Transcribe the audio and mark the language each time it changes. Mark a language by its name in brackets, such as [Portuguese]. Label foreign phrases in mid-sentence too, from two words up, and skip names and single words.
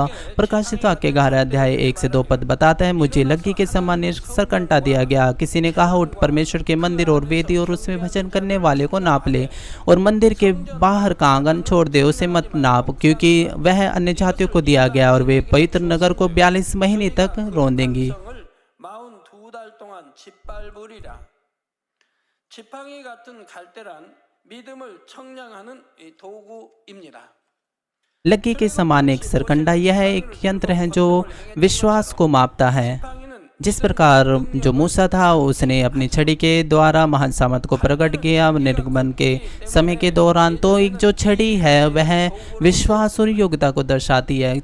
[Hindi] प्रकाशित वाक्य 11 अध्याय 1 से 2 पद बताता है, मुझे लग्गी के समान सरकंटा दिया गया। किसी ने कहा, उठ परमेश्वर के मंदिर और वेदी और उसमें भजन करने वाले को नाप ले और मंदिर के बाहर का आंगन छोड़ दे, उसे मत नाप, क्योंकि वह अन्य जातियों को दिया गया और वे पवित्र नगर को 42 महीने तक रौंदेंगी। [Korean] 지팡이 같은 갈대란 믿음을 청량하는 도구입니다. [Hindi] लग्गी के समान एक सरकंडा यह एक यंत्र है जो विश्वास को मापता है। जिस प्रकार जो मूसा था उसने अपनी छड़ी के द्वारा महान सामर्थ्य को प्रकट किया निर्गमन के समय के दौरान, तो एक जो छड़ी है वह विश्वास और योग्यता को दर्शाती है।